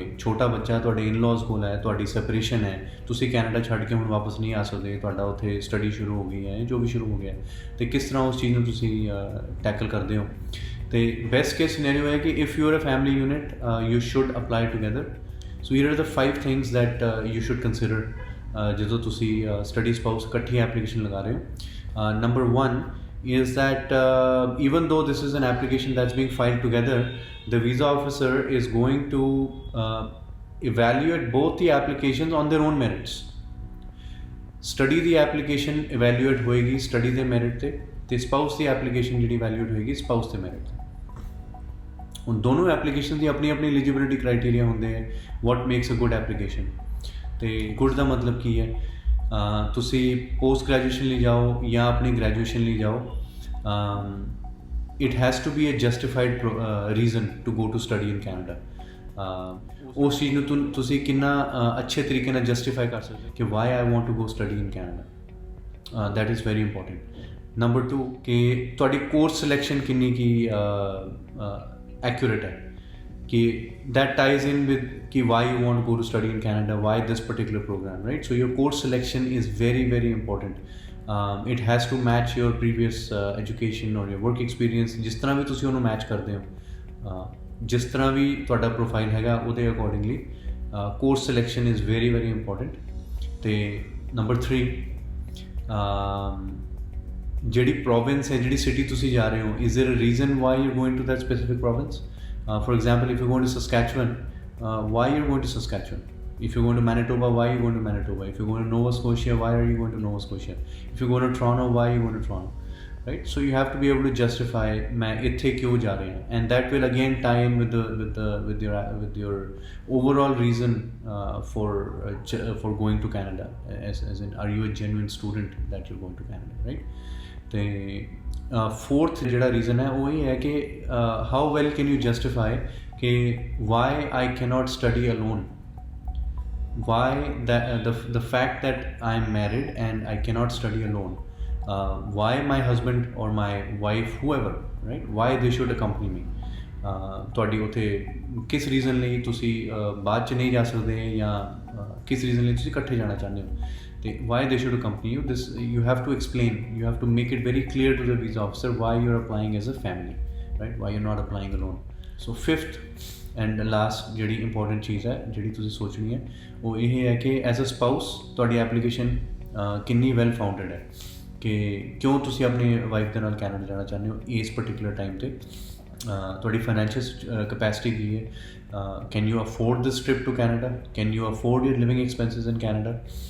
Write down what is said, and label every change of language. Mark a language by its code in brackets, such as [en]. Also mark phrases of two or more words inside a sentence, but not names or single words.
[pa] ਛੋਟਾ ਬੱਚਾ ਤੁਹਾਡੇ ਇਨ-ਲॉज ਕੋਲ ਹੈ, ਤੁਹਾਡੀ ਸੈਪਰੇਸ਼ਨ ਹੈ, ਤੁਸੀਂ ਕੈਨੇਡਾ ਛੱਡ ਕੇ ਹੁਣ ਵਾਪਸ ਨਹੀਂ ਆ ਸਕਦੇ, ਤੁਹਾਡਾ ਉੱਥੇ ਸਟੱਡੀ ਸ਼ੁਰੂ ਹੋ ਗਈ ਹੈ, ਜੋ ਵੀ ਸ਼ੁਰੂ ਹੋ ਗਿਆ, ਅਤੇ ਕਿਸ ਤਰ੍ਹਾਂ ਉਸ ਚੀਜ਼ ਨੂੰ ਤੁਸੀਂ ਟੈਕਲ ਕਰਦੇ ਹੋ। [en] ਅਤੇ best case scenario [pa] ਹੈ ਕਿ [en] if you are a family unit you should apply together. so here are the 5 things that you should consider [pa] ਜਦੋਂ ਤੁਸੀਂ [en] study spouse [pa] ਇਕੱਠੀ ਐਪਲੀਕੇਸ਼ਨ ਲਗਾ ਰਹੇ ਹੋ। [en] ਨੰਬਰ 1 is that even though this is an application that's being filed together, the visa officer is going to evaluate both the applications on their own merits. [pa] Study ਦੀ [en] application evaluate [pa] ਹੋਏਗੀ study ਦੇ merit ਤੇ spouse ਦੀ [en] application ਜਿਹੜੀ evaluate [pa] ਹੋਏਗੀ spouse ਦੇ merit ਤੇ। ਹੁਣ ਦੋਨੋਂ application ਦੀ ਆਪਣੀ [en] eligibility criteria [pa] ਹੁੰਦੇ ਹੈ, [en] what makes a good application। [pa] ਤੇ good ਦਾ ਮਤਲਬ ਕੀ ਹੈ, ਤੁਸੀਂ [en] post graduation [pa] ਲਈ ਜਾਓ ਜਾਂ ਆਪਣੀ ਗ੍ਰੈਜੂਏਸ਼ਨ ਲਈ ਜਾਓ, [en] it has to be a justified reason to go to study in Canada. [pa] ਉਸ ਚੀਜ਼ ਨੂੰ ਤੁਸੀਂ ਕਿੰਨਾ ਅੱਛੇ ਤਰੀਕੇ ਨਾਲ ਜਸਟੀਫਾਈ ਕਰ ਸਕਦੇ ਕਿ [en] why I want to go study in Canada. that is very important. [pa] ਨੰਬਰ 2 ਕਿ ਤੁਹਾਡੀ [en] course selection [pa] ਕਿੰਨੀ ਕੀ ਐਕੂਰੇਟ ਹੈ, [en] कि that ties in with कि why you want to go to study in Canada, why this particular program, right? So your course selection is very, very important. It has to match your previous education or your work experience. [hi] जिस तरह भी तुसी उन्होंने match करते हो [pa] ਜਿਸ ਤਰ੍ਹਾਂ ਵੀ ਤੁਹਾਡਾ ਪ੍ਰੋਫਾਈਲ ਹੈਗਾ ਉਹਦੇ ਅਕੋਰਡਿੰਗਲੀ [en] course selection is very very important. [pa] ਅਤੇ ਨੰਬਰ 3 ਜਿਹੜੀ ਪ੍ਰੋਵਿੰਸ ਹੈ, ਜਿਹੜੀ ਸਿਟੀ ਤੁਸੀਂ ਜਾ ਰਹੇ ਹੋ, [en] is there a reason why you going to that specific province? For example, if you're going to Saskatchewan, why you're going to Saskatchewan? If you're going to Manitoba, why you're going to Manitoba? If you're going to Nova Scotia, why are you going to Nova Scotia? If you're going to Toronto, why are you going to Toronto? Right? So you have to be able to justify [hi] मैं इत्थे क्यों जा रहे हैं, [en] and that will again tie in with your overall reason for going to Canada. As in, are you a genuine student that you're going to Canada, right? [pa] ਤੇ fourth ਜਿਹੜਾ ਰੀਜ਼ਨ ਹੈ ਉਹ ਇਹ ਹੈ ਕਿ [en] how well can you justify ਕਿ why I cannot study alone, why the fact that I am married and I cannot study alone, why my husband or my wife, whoever, right, why they should accompany me? [pa] ਤੁਹਾਡੀ ਉੱਥੇ ਕਿਸ ਰੀਜ਼ਨ ਲਈ ਤੁਸੀਂ ਬਾਅਦ 'ਚ ਨਹੀਂ ਜਾ ਸਕਦੇ, ਜਾਂ ਕਿਸ ਰੀਜ਼ਨ ਲਈ ਤੁਸੀਂ ਇਕੱਠੇ ਜਾਣਾ ਚਾਹੁੰਦੇ ਹੋ, ਤੇ [en] why they should accompany you. This you have to explain, you have to make it very clear to the visa officer why you're applying as a family, right, why you're not applying alone. So fifth and last [pa] ਜਿਹੜੀ ਇੰਪੋਰਟੈਂਟ ਚੀਜ਼ ਹੈ ਜਿਹੜੀ ਤੁਸੀਂ ਸੋਚਣੀ ਹੈ ਉਹ ਇਹ ਹੈ ਕਿ [en] as a spouse [pa] ਤੁਹਾਡੀ ਐਪਲੀਕੇਸ਼ਨ ਕਿੰਨੀ [en] well founded [pa] ਹੈ, ਕਿ ਕਿਉਂ ਤੁਸੀਂ ਆਪਣੀ ਵਾਈਫ ਦੇ ਨਾਲ ਕੈਨੇਡਾ ਜਾਣਾ ਚਾਹੁੰਦੇ ਹੋ ਇਸ [en] particular time [pa] 'ਤੇ, ਤੁਹਾਡੀ [en] financial capacity [pa] ਕੀ ਹੈ, [en] can you afford this trip to Canada, can you afford your living expenses in Canada,